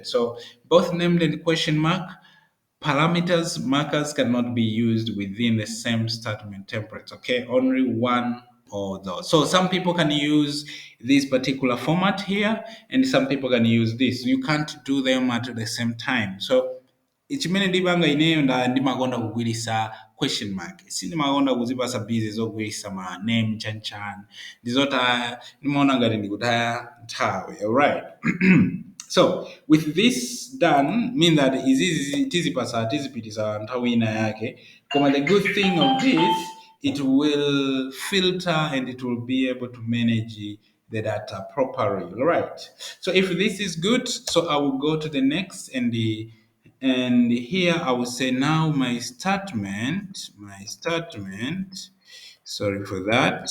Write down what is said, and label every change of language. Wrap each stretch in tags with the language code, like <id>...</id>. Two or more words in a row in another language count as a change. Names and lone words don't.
<en>So both named and question mark parameters markers cannot be used within the same statement template. Okay, only one or those. So some people can use this particular format here, and some people can use this. You can't do them at the same time.</en> <ny>So chimene ndipanga ineyo ndimakonda kugwiritsa</ny> <en>question mark,</en> <ny>sindimakonda kuzipasa busy zogwiritsa ma name chanchan ndizota ndimaona ngati ndikutaya nthawi.</ny> <en>Alright. So with this done mean that</en> <ny>izizi tizipitisa nthawi ina yake, koma</ny> <en>the good thing of this, it will filter and it will be able to manage the data properly. All right. So if this is good, so I will go to the next, and here I will say now my statement, sorry for that.</en>